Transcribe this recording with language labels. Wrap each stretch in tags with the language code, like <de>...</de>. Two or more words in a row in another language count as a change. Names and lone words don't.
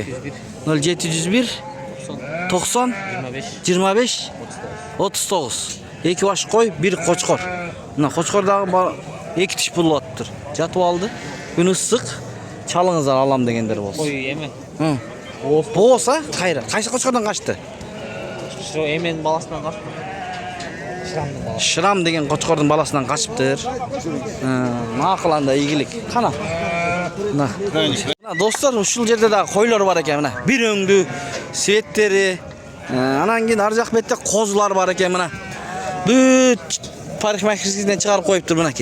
<ky>0701 90 25 39. 2 баш кой, 1 кочкор. Мына кочкордагы 2 тиш болуп атыптыр. Жатып алды. Күн ысык. Чалыңыздар алам дегендер болсун. Кой эмен. Болса, кайра. Кайсы кочкордон качты? Шу эмен баласынан качты. Шырамдын баласы. Шрам деген кочкордун баласынан качыптыр. Макул анда ийгилик. Кана. Мына. Достор, ушул жерде да койлор бар экен, мына. Бир өңдүү светтери. Анан кийин ар жак бетте козулар бар экен, мына. Бүт парикмахерскийден чыгарып коюптур мынакей.</ky>